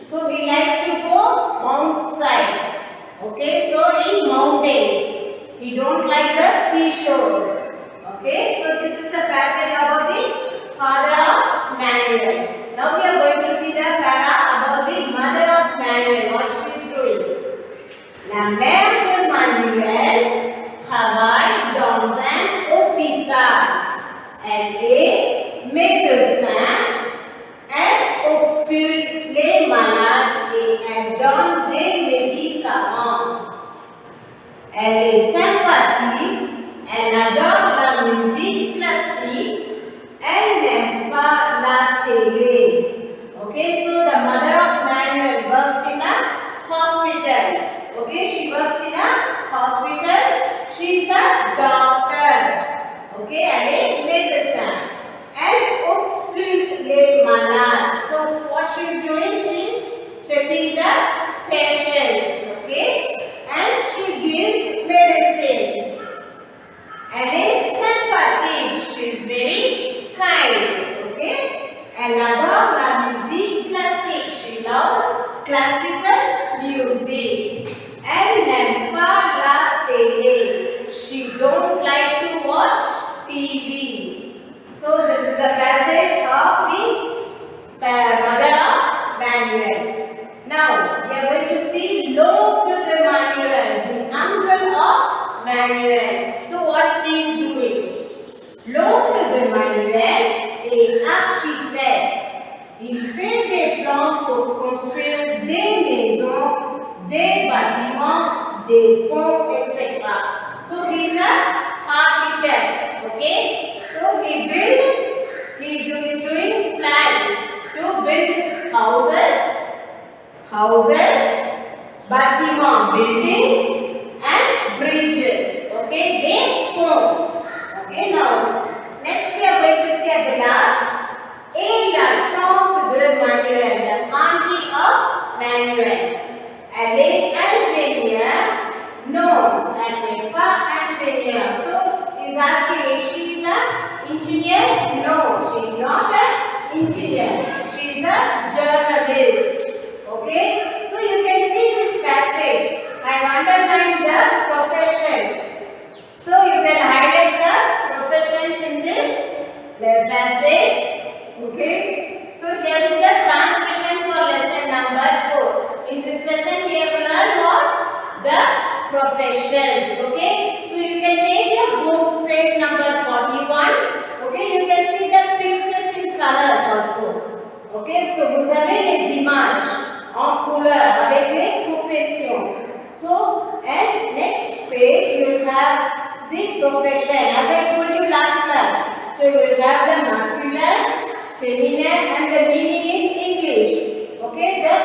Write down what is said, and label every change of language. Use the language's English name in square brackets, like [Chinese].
[English] So he likes to go outsides. Okay, so in mountains. He don't like the seashores. Okay, so this is the passage about the father of Manuel. Now we are going to see the para about the mother of Manuel. What she is doing? [French] La mère de Manuel travaille dans un hôpital. Elle est médecin. Elle ausculte les malades et elle donne des médicaments. Elle est sympathique, elle adore la musique classique, elle n'aime pas la télé. [English] Okay, so the mother of Manuel works in a hospital. Okay, she works in a hospital. She is a doctor. Okay, [French] elle est médecin. Elle ausculte les malades. [English] So what she is doing? She is checking the patients. Okay, and she gives medicines. [French] Elle est sympathique. [English] She is very kind. [French] Okay, elle adore la musique classique. [English] She loves classical music. [French] Elle n'aime pas la télé. [English] She don't like to watch TV. So this is a passage of the mother of Manuel. Now we are going to see [French] l'oncle de Manuel, [English] the uncle of Manuel. So what he is doing? [French] L'oncle de Manuel est architecte. Il fait des plans pour construire des maisons, des bâtiments, des ponts, etc. [English] So he is an architect. Okay. So he is doing plans to build houses, bâtiments, buildings, and bridges. Okay, [French] des ponts. [English] Okay, now next we are going to see at the last. [French] Et la tante de Manuel, [English] the auntie of Manuel. [French] Elle est ingénieure? Non, elle n'est pas ingénieure. [English] So he is asking if she is an engineer? No, she is not an engineer. She is a journalist. Okay, so you can see this passage. I have underlined the professions. So you can highlight the professions in this passage. Okay, so here is the translation for lesson number 4. In this lesson we have learned what? The professions. Okay, so you can take your book page number 41. Okay, you can see the pictures in colors also. Okay, so [French] vous avez les images en couleur avec les professions. [English] So, and next page you will have the profession as I told you last class. So you will have the masculine, feminine and the meaning in English. Okay,